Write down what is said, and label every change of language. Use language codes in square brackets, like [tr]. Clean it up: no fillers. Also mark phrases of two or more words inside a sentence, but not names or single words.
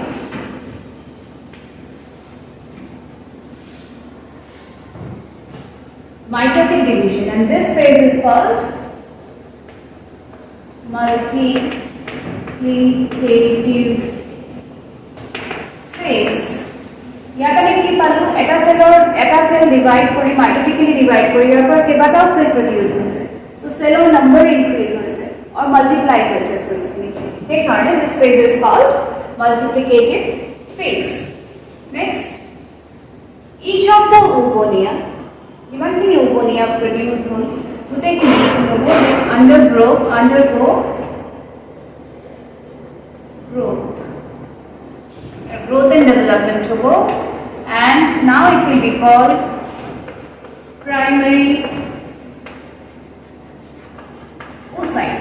[en] mitotic division, and this phase is called multiplicative phase. [as] ইয়াত আমি কি পালো, এটা [en] cell divide [as] কৰি [en] mitotically divide [as] কৰি ইয়াৰ পৰা কেইবাটাও সেল প্ৰডিউস হৈছে, সো [en] cellৰ number increase [as] হৈছে [en] or multiply [as] হৈছে cells খিনি, সেই কাৰণে [en] this phase is called multiplicative phase. Next, each of the oogonia, [as] যিমানখিনি oogonia produce হ'ল গোটেইখিনি [en] undergo growth and development hobo, and now it will be called primary oocyte.